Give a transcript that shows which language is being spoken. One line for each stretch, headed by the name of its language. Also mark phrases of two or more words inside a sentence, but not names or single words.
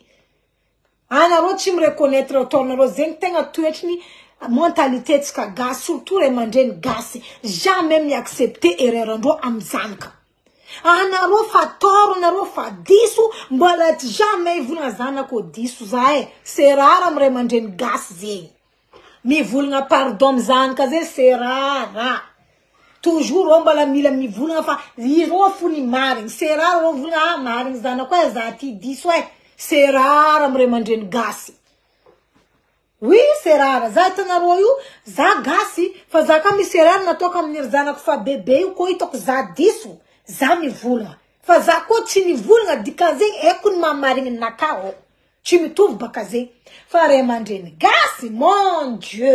Malagasy: Anareo tsy mireconnaître ataonareo zegny tegna toetriny mentalité tsika gasy surtout ray aman-dreny gasy jamais miaccepter erreur-andreo amy zanaka. Anareo fa toro anareo fa diso mbola jamais ivolagna zanako diso za
French: c'est rare
Malagasy: amy ray aman-dreny gasy zegny. Mivolagna pardon amy zanaka zegny
French: c'est rare. Toujours on
Malagasy: mbola mila mivolagna fa iro fo ni marigny.
French: C'est rare
Malagasy: ro volagna marigny zanako za ty diso
French: c'est rare
Malagasy: amy ray aman-dreny gasy.
French: Oui, c'est rare.
Malagasy: Za hitanareo io, za gasy, fa za ka misy erreur natoka amin'ny zanako fa bebe io koa hitako za diso, za mivolagna. Fa za koa tsy mivolagna dikan'zegny eko ny mamarigny nakao. Tsy mitovy baka zegny. Fa ray aman-dreny gasy,
French: mon Dieu.